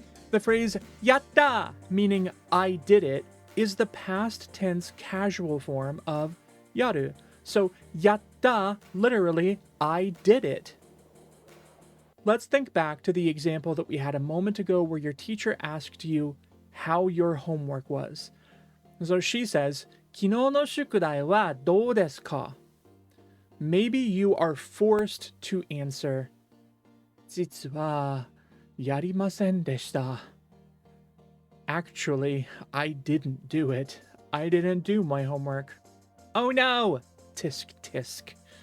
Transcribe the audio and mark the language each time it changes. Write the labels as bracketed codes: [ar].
[en] The phrase yatta, meaning I did it, is the past tense casual form of yaru. So yatta, literally, I did it. Let's think back to the example that we had a moment ago where your teacher asked you how your homework was. So she says, [ja] 昨日の宿題はどうですか? [en] Maybe you are forced to answer, [ja] 実はやりませんでした. [en] Actually, I didn't do it. I didn't do my homework. Oh no! Tisk tisk.